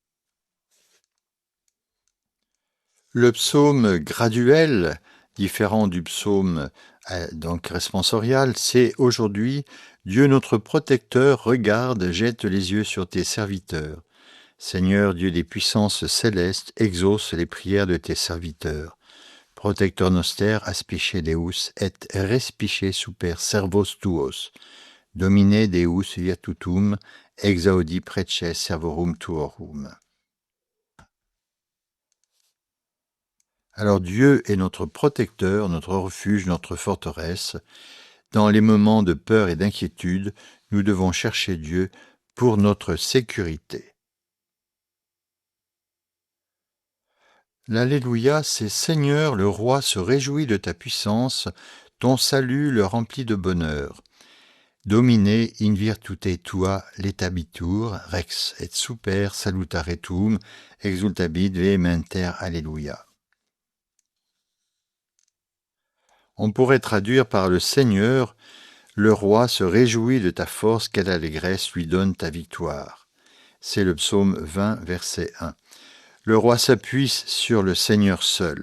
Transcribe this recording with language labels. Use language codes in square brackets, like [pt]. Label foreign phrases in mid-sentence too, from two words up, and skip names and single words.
[fr] Le psaume graduel, différent du psaume donc responsorial, c'est aujourd'hui « Dieu notre protecteur, regarde, jette les yeux sur tes serviteurs. Seigneur Dieu des puissances célestes, exauce les prières de tes serviteurs. [la] Protector noster aspice Deus et respice super servos tuos. Domine Deus virtutum, exaudi prece servorum tuorum. [fr] » Alors Dieu est notre protecteur, notre refuge, notre forteresse. Dans les moments de peur et d'inquiétude, nous devons chercher Dieu pour notre sécurité. L'Alléluia, c'est Seigneur, le roi se réjouit de ta puissance, ton salut le remplit de bonheur. [la] Domine in virtute tua letabitur, rex et super salutaretum, exultabit vehementer Alléluia. [fr] On pourrait traduire par le Seigneur, le roi se réjouit de ta force, quelle allégresse lui donne ta victoire. C'est le psaume 20, verset 1. Le roi s'appuie sur le Seigneur seul.